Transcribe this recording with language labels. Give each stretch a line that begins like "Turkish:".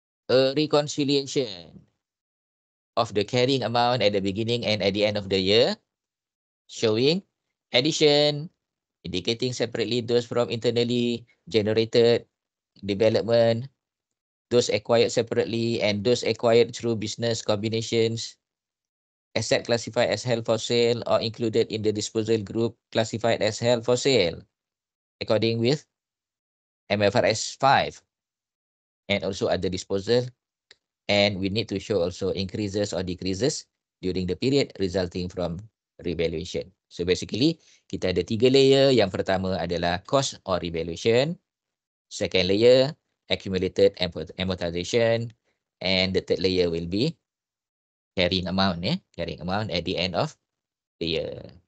English: A reconciliation of the carrying amount at the beginning and at the end of the year, showing addition, indicating separately those from internally generated development, those acquired separately, and those acquired through business combinations, asset classified as held for sale or included in the disposal group classified as held for sale, according with MFRS 5. And also other disposal, and we need to show also increases or decreases during the period resulting from revaluation.
Malay: So basically, kita ada 3 layer. Yang pertama adalah cost or revaluation.
English: Second layer, accumulated amortization. And the third layer will be carrying amount. Carrying amount at the end of the year.